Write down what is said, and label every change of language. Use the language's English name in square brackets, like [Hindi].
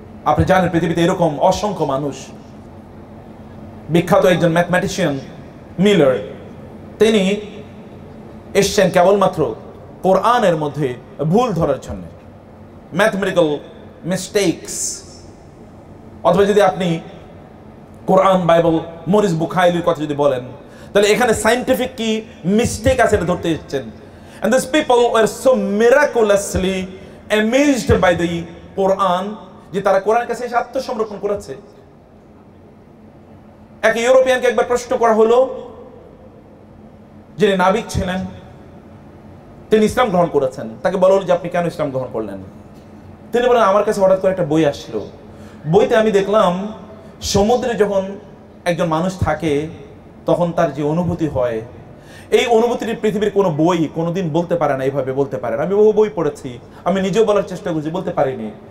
[Bangla] আপনি জানেন পৃথিবীতে এরকম অসংখ্য মানুষ। বিখ্যাত একজন ম্যাথমেটিশিয়ান মিলার, তিনি এসছেন কেবলমাত্র কোরআনের মধ্যে ভুল ধরার জন্য, ম্যাথমেটিক্যাল মিস্টেকস। অথবা যদি আপনি কোরআন, বাইবেল, মরিস বুখারীর কথা যদি বলেন, তাহলে এখানে সায়েন্টিফিক কি মিস্টেক আছে এটা ধরতে এসেছেন। [English] And these people were so miraculously amazed by the Quran [Bangla] যে তারা কোরআনের কাছে এসে আত্মসমর্পণ করেছে। এক ইউরোপিয়ানকে একবার প্রশ্ন করা হলো, যিনি নাবিক ছিলেন, তিনি ইসলাম গ্রহণ করেছেন। তাকে বলা হলো যে আপনি কেন ইসলাম গ্রহণ করলেন? তিনি বলেন, আমার কাছে হঠাৎ করে একটা বই আসলো, বইতে আমি দেখলাম সমুদ্রে যখন একজন মানুষ থাকে তখন তার যে অনুভূতি হয়, এই অনুভূতিটি পৃথিবীর কোনো বই কোনোদিন বলতে পারে না, এইভাবে বলতে পারে না। আমি বহু বই পড়েছি, আমি নিজেও বলার চেষ্টা করছি, বলতে পারিনি।